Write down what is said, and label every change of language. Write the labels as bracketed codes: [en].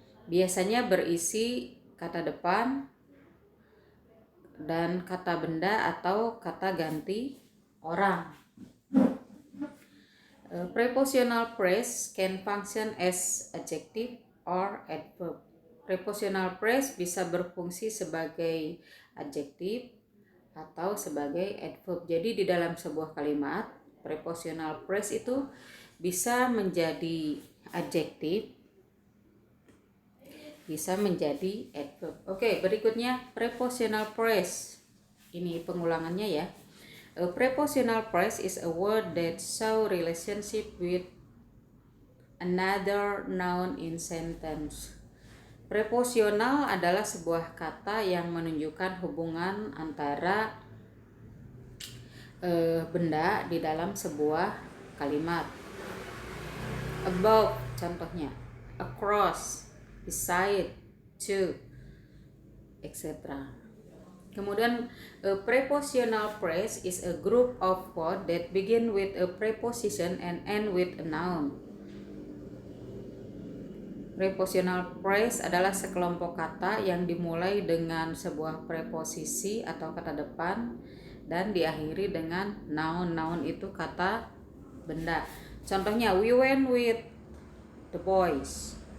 [id] Biasanya berisi kata depan dan kata benda atau kata ganti orang. [en] Prepositional phrase can function as adjective or adverb. [id] Prepositional phrase bisa berfungsi sebagai adjektif atau sebagai adverb. Jadi di dalam sebuah kalimat prepositional phrase itu bisa menjadi adjektif, bisa menjadi adverb. Oke, berikutnya prepositional phrase. Ini pengulangannya ya. [en] A prepositional phrase is a word that show relationship with another noun in sentence. [id] Preposisional adalah sebuah kata yang menunjukkan hubungan antara benda di dalam sebuah kalimat. [en] Above [id] contohnya, [en] across, beside, to, etc. [id] Kemudian [en] a prepositional phrase is a group of words that begin with a preposition and end with a noun. [id] Prepositional phrase adalah sekelompok kata yang dimulai dengan sebuah preposisi atau kata depan dan diakhiri dengan noun. Noun itu kata benda. Contohnya, [en] we went with the boys.